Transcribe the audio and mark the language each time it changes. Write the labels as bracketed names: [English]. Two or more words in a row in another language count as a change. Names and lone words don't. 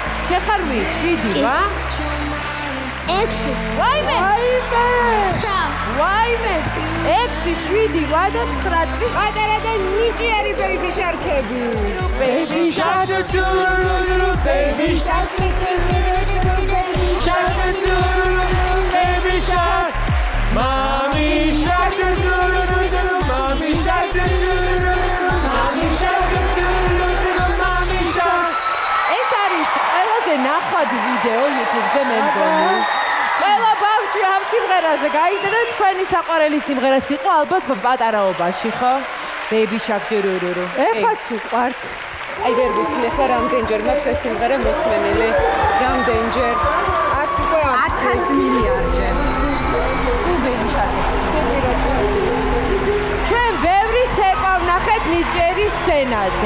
[Georgian] შეხარვი 7 რა? 6. ვაიმე! ვაიმე! 6, 7, ვადა 9 წლის. პატარა და ნიჭიერი [English] baby sharks. Baby shark, baby shark, baby shark, mommy shark, mommy shark, mommy shark. [Georgian] ეს არის ყველაზე ნახვადი ვიდეო YouTube-ზე მე მგონი. ყველა ბავშვი ამ სიმღერაზე გაიწერა, თქვენი საყვარელი სიმღერაც იყო ალბათ პატარაობაში, ხო? [English] Baby shark, დურურურუ. [Georgian] ეხაც უყვართ. აი ვერ ვიქნე ხა რამდენჯერ მაქვს ეს სიმღერა მოსმენილი. რამდენჯერ? 100 მილიარდჯერ. სულ Baby Shark-ის. ჩვენ ბევრი ცეკვა ვნახეთ ნიჭიერის სცენაზე.